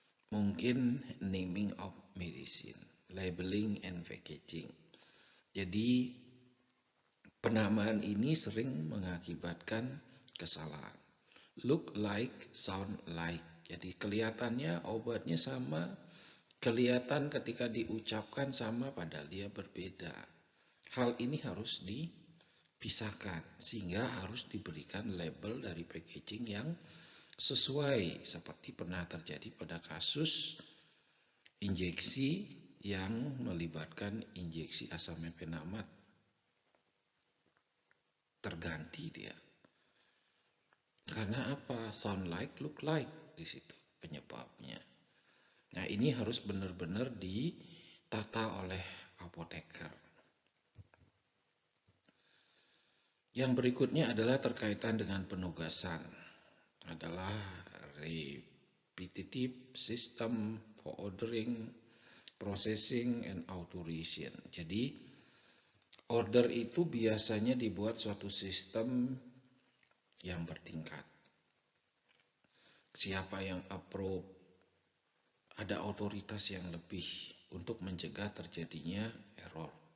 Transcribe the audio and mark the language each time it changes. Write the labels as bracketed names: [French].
[Indonesian] Mungkin [English] naming of medicine, labeling and packaging. [Indonesian] Jadi penamaan ini sering mengakibatkan kesalahan. [English] Look like, sound like. [Indonesian] Jadi kelihatannya obatnya sama, kelihatan ketika diucapkan sama padahal dia berbeda. Hal ini harus dipisahkan sehingga harus diberikan label dari packaging yang sesuai, seperti pernah terjadi pada kasus injeksi yang melibatkan injeksi asam mefenamat. Terganti dia. Karena apa? [English] Sound like, look like [Indonesian] di situ penyebabnya. Nah, ini harus benar-benar ditata oleh apoteker. Yang berikutnya adalah terkaitan dengan penugasan. Adalah [English] repetitive system for ordering, processing, and authorization. [Indonesian] Jadi, order itu biasanya dibuat suatu sistem yang bertingkat. Siapa yang approve, ada otoritas yang lebih untuk mencegah terjadinya error.